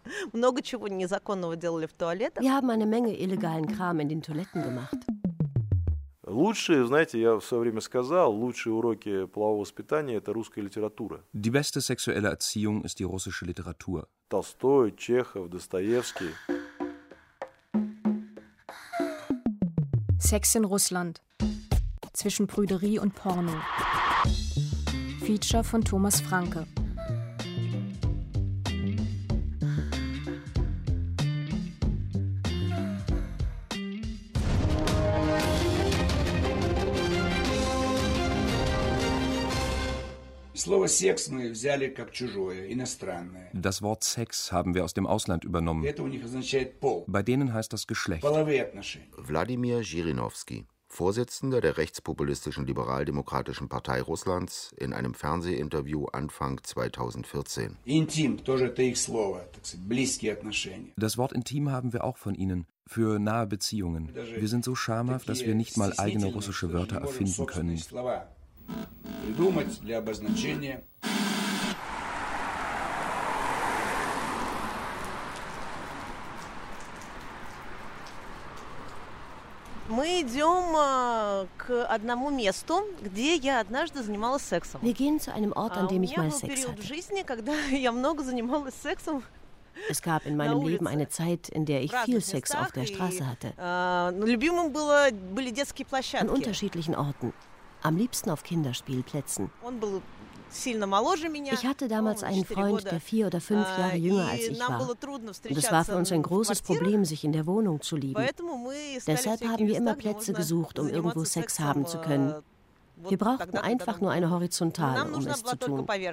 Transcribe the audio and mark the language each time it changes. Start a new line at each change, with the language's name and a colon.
German: Wir haben eine Menge illegalen Kram in den Toiletten gemacht.
Russian: Лучшие, знаете, я все время сказал, лучшие уроки полового воспитания – это русская литература.
German: Die beste sexuelle Erziehung ist die russische Literatur.
Russian: Толстой, Чехов, Достоевский.
German: Sex in Russland. Zwischen Prüderie und Porno. Feature von Thomas Franke.
Russian: Слово секс мы взяли как чужое, иностранное.
German: Das Wort Sex haben wir aus dem Ausland übernommen.
Russian: Это у них означает пол.
German: Bei denen heißt das Geschlecht.
Russian: Половые отношения.
German: Владимир Жириновский, Vorsitzender der rechtspopulistischen liberal-demokratischen Partei Russlands, in einem Fernsehinterview Anfang 2014.
Russian: Intim, тоже это их слово, так сказать, близкие отношения.
German: Das Wort intim haben wir auch von ihnen. Für nahe Beziehungen. Даже wir sind so schamhaft, dass wir nicht mal eigene russische Wörter erfinden können.
Russian: Слова. Придумать для обозначения. Мы идем к одному месту, где я однажды занималась сексом.
German: Wir gehen zu einem Ort, an dem ich mal Sex hatte.
Russian: У меня был период в жизни, когда я много занималась сексом.
German: Es gab in meinem Leben eine Zeit, in der ich viel Sex auf der Straße hatte.
Russian: Любимым были детские площадки.
German: An unterschiedlichen Orten. Am liebsten auf Kinderspielplätzen. Ich hatte damals einen Freund, der 4 oder 5 Jahre jünger als ich war. Und es war für uns ein großes Problem, sich in der Wohnung zu lieben. Deshalb haben wir immer Plätze gesucht, um irgendwo Sex haben zu können. Wir brauchten einfach nur eine Horizontale, um es zu tun.